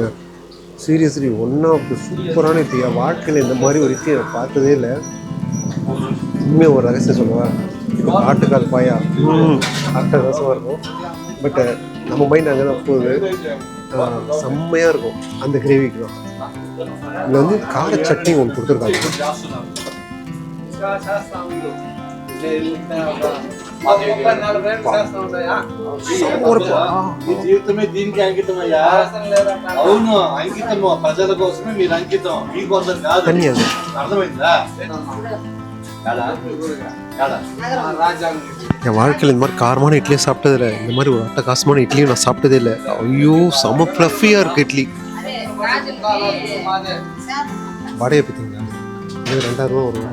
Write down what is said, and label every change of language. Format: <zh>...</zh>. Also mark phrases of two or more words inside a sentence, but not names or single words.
<en>seriously one of the</en> <ta>சூப்பரான இட்லியா. வாழ்க்கையில் இந்த மாதிரி ஒரு இட்லி நான் பார்த்ததே இல்லை. உண்மையாக ஒரு ரகசியம் சொல்லுவேன், ஆட்டுக்கால் பாயா அட்டகாசமாக இருக்கும். பட் நம்ம மைண்ட் அங்கே தான் போகுது. செம்மையாக இருக்கும் அந்த கிரேவிக்கு தான். இதில் வந்து கார சட்னி ஒன்று கொடுத்துருக்காங்க.</ta> <te>జీవితమే దీనికి అంకితం అయ్యా. అవును, అంకితము ప్రజల కోసమే మీరు అంకితం, మీకోసం కాదు. అర్థమైందా?</te> <ta>என் வாழ்க்கையில் இந்த மாதிரி காரமான இட்லியும் சாப்பிட்டதில்லை. இந்த மாதிரி ஒரு அட்டகாசமான இட்லியும் நான் சாப்பிட்டதே இல்லை. ஐயோ செம்ம ஃப்ளஃபியாக இருக்குது இட்லி. வடையை பார்த்தீங்களா, இது 2000 ரூபா வரும்.</ta>